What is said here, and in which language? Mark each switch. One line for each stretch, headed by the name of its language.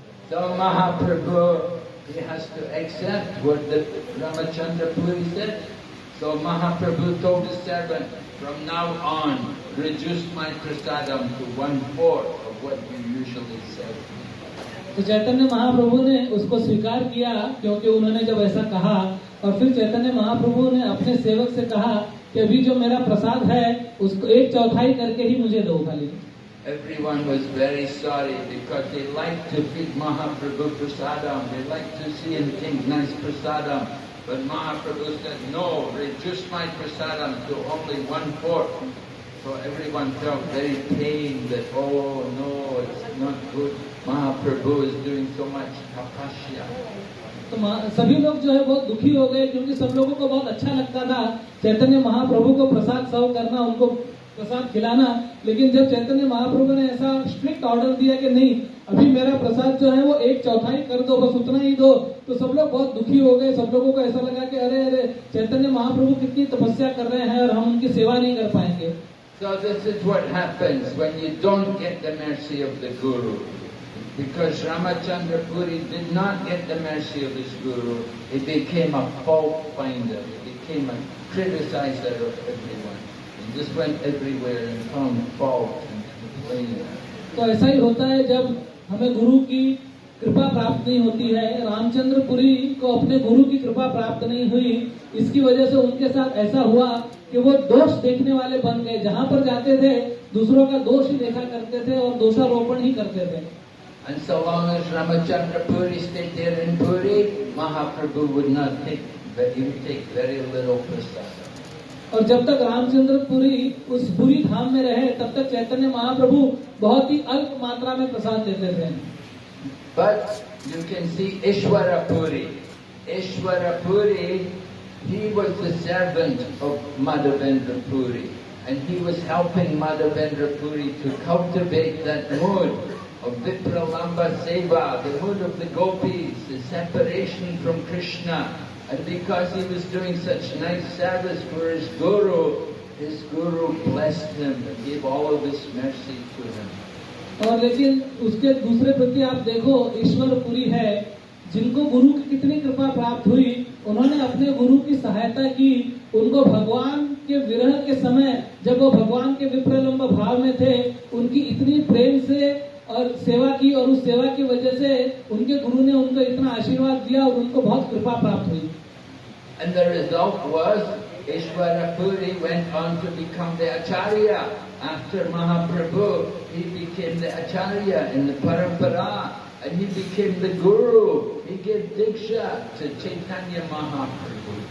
English: So Mahaprabhu, he has to accept what the Ramachandra Puri said. So Mahaprabhu told the servant, "From now on, reduce my prasadam to 1/4 of what you usually say."
Hindi: तो चैतन्य महाप्रभु ने उसको स्वीकार किया क्योंकि उन्होंने जब ऐसा कहा, और फिर चैतन्य महाप्रभु ने अपने सेवक से कहा कि अभी जो मेरा प्रसाद है उसको 1/4 करके ही मुझे दो खाली।
English: Everyone was very sorry because they liked to feed Mahaprabhu prasadam. They liked to see him take nice prasadam. But Mahaprabhu said, "No, reduce my prasadam to only 1/4. So everyone felt very pained that, oh no, it's not good. Mahaprabhu is doing so much tapasya.
Hindi: तो सभी लोग जो है बहुत दुखी हो गए क्योंकि सब लोगों को बहुत अच्छा लगता था चैतन्य महाप्रभु को प्रसाद सर्व करना, उनको प्रसाद खिलाना। लेकिन जब चैतन्य महाप्रभु ने ऐसा स्ट्रिक्ट ऑर्डर दिया कि नहीं, अभी मेरा प्रसाद जो है वो 1/4 कर दो, बस उतना ही दो, तो सब लोग बहुत दुखी हो गए। सब लोगों को ऐसा लगा कि अरे अरे चैतन्य महाप्रभु कितनी तपस्या कर रहे हैं और हम उनकी सेवा नहीं कर पाएंगे।
English: So this is what happens when you don't get the mercy of the Guru. Because Ramachandra Puri did not get the mercy of his Guru, he became a fault finder, he became a criticizer of everyone. He just went everywhere and found fault and complaining.
Hindi: तो ऐसा ही होता है जब हमें गुरु की कृपा प्राप्त नहीं होती है। रामचंद्र पुरी को अपने गुरु की कृपा प्राप्त नहीं हुई, इसकी वजह से उनके साथ ऐसा हुआ कि वो दोष देखने वाले बन गए। जहाँ पर जाते थे दूसरों का दोष ही देखा करते थे और दोषारोपण ही करते थे।
English: And so long as Ramachandra Puri stayed there in Puri, Mahaprabhu would not take but he would take very little prasadam.
Hindi: और जब तक रामचंद्रपुरी उस बुरी धाम में रहे तब तक चैतन्य महाप्रभु बहुत ही अल्प मात्रा में प्रसाद देते थे.
English: But you can see Ishwara Puri. Ishwara Puri, he was the servant of Madhavendra Puri, and he was helping Madhavendra Puri to cultivate that mood of Vipralamba Seva, the mood of the gopis, the separation from Krishna. And because he was doing such nice service for his Guru blessed him and gave all of his mercy to him.
Hindi: और लेकिन उसके दूसरे प्रति आप देखो ईश्वर पुरी है, जिनको गुरु की कितनी कृपा प्राप्त हुई, उन्होंने अपने गुरु की सहायता की. उनको भगवान के विरह के समय जब वो भगवान के विप्रलंब भाव में थे, उनकी इतनी प्रेम से और सेवा की, और उस सेवा की वजह से उनके गुरु ने उनको इतना आशीर्वाद दिया और उनको बहुत कृपा प्राप्त हुई.
English: And the result was Ishwara Puri went on to become the Acharya. After Mahaprabhu, he became the Acharya in the Parampara, and he became the Guru. He gave Diksha to Chaitanya Mahaprabhu.